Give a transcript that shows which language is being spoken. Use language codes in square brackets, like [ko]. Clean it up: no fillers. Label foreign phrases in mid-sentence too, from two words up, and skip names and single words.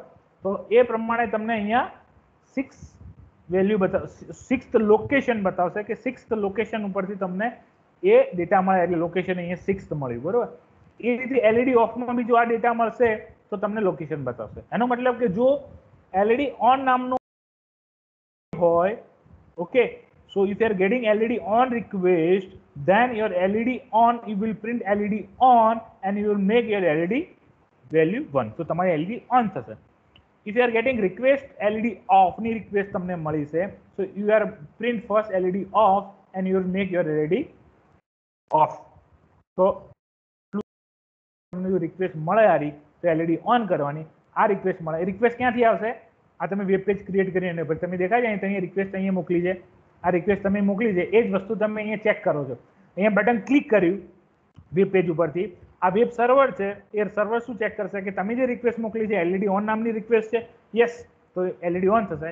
[gu] તો એ પ્રમાણે તમને અહીંયા 6 વેલ્યુ બતાવશે, 6th લોકેશન બતાવશે કે 6th લોકેશન ઉપરથી તમને એ ડેટા મળે, એટલે લોકેશન અહીંયા 6th મળ્યું, બરોબર. એ રીતે LED ઓફમાં બી જો આ ડેટા મળશે તો તમને લોકેશન બતાવશે. એનો મતલબ કે જો [en] LED on [gu] નામનું હોય, ઓકે, [en] so if you are getting LED on request, then your LED on, you will print LED on and you will make your LED value 1. [gu] તો તમારી [en] LED on થશે. If you are getting request LED off [gu] ની રિક્વેસ્ટ તમને મળી છે, [en] so you are print first LED off and you will make your LED off. [gu] તો તમને જો રિક્વેસ્ટ મળે આરી તો [en] LED on [gu] કરવાની. આ રિક્વેસ્ટ મળે, રિક્વેસ્ટ ક્યાંથી આવશે, આ તમે [en] web page create [gu] કરીને પછી તમે દેખાય છે અહીંયા રિક્વેસ્ટ અહીંયા મોકલી છે, આ રિક્વેસ્ટ તમે મોકલી છે, એ જ વસ્તુ તમે અહીંયા ચેક કરો છો. અહીંયા બટન ક્લિક કર્યું [en] web page [gu] ઉપરથી, આ [en] web server [gu] છે એ સર્વર શું ચેક કરશે કે તમે જે રિક્વેસ્ટ મોકલી છે [en] LED on [gu] નામની રિક્વેસ્ટ છે, યસ તો [en] LED on [gu] થશે.